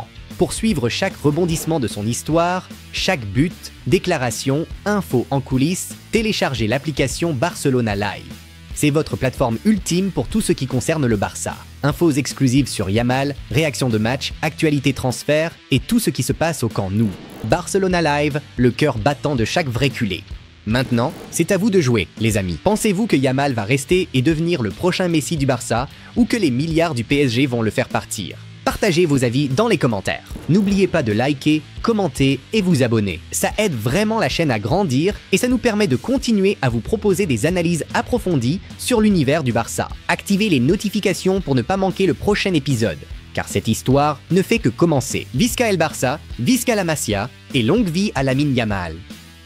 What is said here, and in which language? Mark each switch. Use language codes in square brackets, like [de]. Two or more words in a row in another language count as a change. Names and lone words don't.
[fr] Pour suivre chaque rebondissement de son histoire, chaque but, déclaration, info en coulisses, téléchargez l'application Barcelona Live. C'est votre plateforme ultime pour tout ce qui concerne le Barça. Infos exclusives sur Yamal, réactions de match, actualités transfert et tout ce qui se passe au camp Nou. Barcelona Live, le cœur battant de chaque vrai culé. Maintenant, c'est à vous de jouer, les amis. Pensez-vous que Yamal va rester et devenir le prochain Messi du Barça ou que les milliards du PSG vont le faire partir? Partagez vos avis dans les commentaires. N'oubliez pas de liker, commenter et vous abonner. Ça aide vraiment la chaîne à grandir et ça nous permet de continuer à vous proposer des analyses approfondies sur l'univers du Barça. Activez les notifications pour ne pas manquer le prochain épisode, car cette histoire ne fait que commencer. [ca] Visca el Barça, visca la Masia [fr] et longue vie à Lamine Yamal.